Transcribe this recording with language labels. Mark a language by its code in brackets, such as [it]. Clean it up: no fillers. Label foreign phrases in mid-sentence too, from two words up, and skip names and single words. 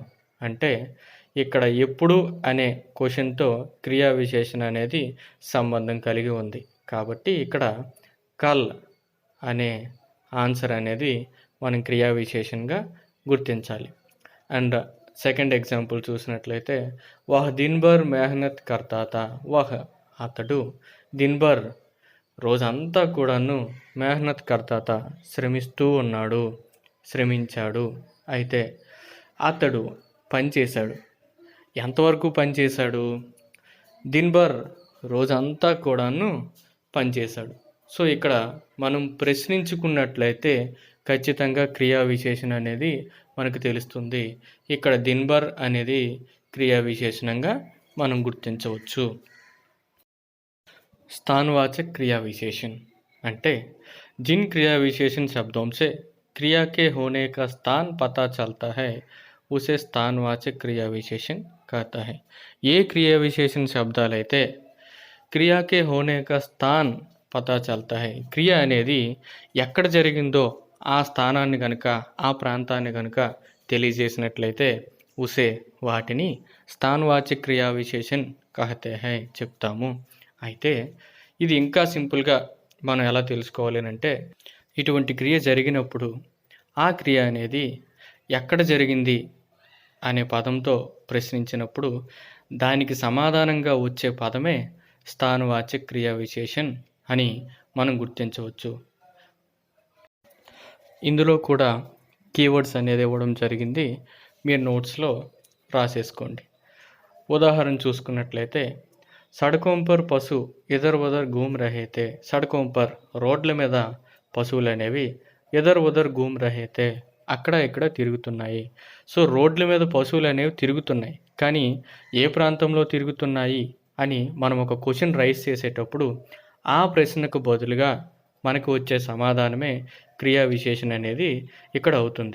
[te] అంటే ఇక్కడ ఎప్పుడు అనే క్వశ్చన్తో క్రియా విశేషణ అనేది సంబంధం కలిగి ఉంది. కాబట్టి ఇక్కడ కల్ అనే ఆన్సర్ అనేది మనం క్రియా విశేషణగా గుర్తించాలి. [en] and second example [te] చూసినట్లయితే [hi] वह दिनभर मेहनत करता था, [te] వహ్ అతడు, దిన్భర్ రోజంతా కూడాను, [hi] मेहनत करता था [te] శ్రమిస్తూ ఉన్నాడు, శ్రమించాడు. అయితే అతడు పనిచేశాడు. ఎంతవరకు పనిచేశాడు? దిన్భర్ రోజంతా కూడాను పనిచేశాడు. సో ఇక్కడ మనం ప్రశ్నించుకున్నట్లయితే ఖచ్చితంగా క్రియా విశేషణ అనేది మనకు తెలుస్తుంది. ఇక్కడ దిన్భర్ అనేది క్రియా విశేషణంగా మనం గుర్తించవచ్చు. [hi] स्थानवाचक क्रिया विशेषण అంటే जिन क्रिया विशेषण शब्दों से क्रिया के होने का स्थान पता चलता है उसे स्थानवाचक क्रिया विशेषण कहता है. [te] ఏ క్రియా విశేషణ శబ్దాలైతే [hi] क्रिया के होने का स्थान पता चलता है, [te] క్రియ అనేది ఎక్కడ జరిగిందో ఆ స్థానాన్ని కనుక, ఆ ప్రాంతాన్ని కనుక తెలియజేసినట్లయితే ఉసే వాటిని స్థానవాచక క్రియా విశేషణ [hi] कहते है [te] చెప్తాము. అయితే ఇది ఇంకా సింపుల్గా మనం ఎలా తెలుసుకోవాలి అంటే ఇటువంటి క్రియ జరిగినప్పుడు ఆ క్రియ అనేది ఎక్కడ జరిగింది అనే పదంతో ప్రశ్నించినప్పుడు దానికి సమాధానంగా వచ్చే పదమే స్థానవాచక క్రియా విశేషణ్ అని మనం గుర్తించవచ్చు. ఇందులో కూడా కీవర్డ్స్ అనేది ఇవ్వడం జరిగింది, మీరు నోట్స్లో రాసేసుకోండి. ఉదాహరణ చూసుకున్నట్లయితే [hi] सड़कों पर पशु इधर उधर घूम रहते, सड़कों पर [te] రోడ్ల మీద పశువులు అనేవి [hi] इधर उधर घूम रहते [te] అక్కడ ఇక్కడ తిరుగుతున్నాయి. సో రోడ్ల మీద పశువులు అనేవి తిరుగుతున్నాయి, కానీ ఏ ప్రాంతంలో తిరుగుతున్నాయి అని మనం ఒక [en] question raise [te] చేసేటప్పుడు ఆ ప్రశ్నకు బదులుగా మనకు వచ్చే సమాధానమే క్రియా విశేషణ అనేది ఇక్కడ అవుతుంది.